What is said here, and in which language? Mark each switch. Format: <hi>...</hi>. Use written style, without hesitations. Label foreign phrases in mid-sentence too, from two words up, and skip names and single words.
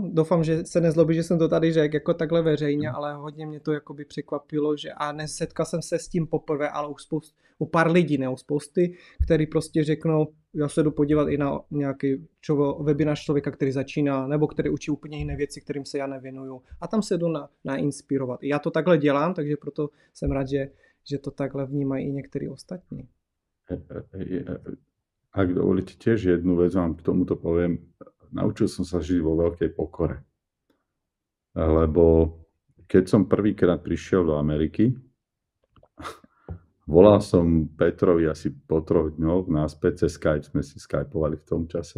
<cs>Doufám, že se nezlobí, že jsem to tady řekl jako takhle veřejně, ale hodně mě to jakoby překvapilo, že a nesetkal jsem se s tím poprvé, ale u pár lidí, ne u spousty, který prostě řeknou, já se jdu podívat i na nějaký webinář člověka, který začíná, nebo který učí úplně jiné věci, kterým se já nevěnuju. A tam se jdu nainspirovat. Já to takhle dělám, takže proto jsem rád, že to takhle vnímají i některý ostatní.</cs> <sk>Ak dovolíte, tiež jednu vec vám k tomuto poviem. Naučil som sa žiť vo veľkej pokore. Lebo keď som prvýkrát prišiel do Ameriky, volal som Petrovi asi po 3 dňoch naspäť, cez Skype sme si skypovali v tom čase.</sk>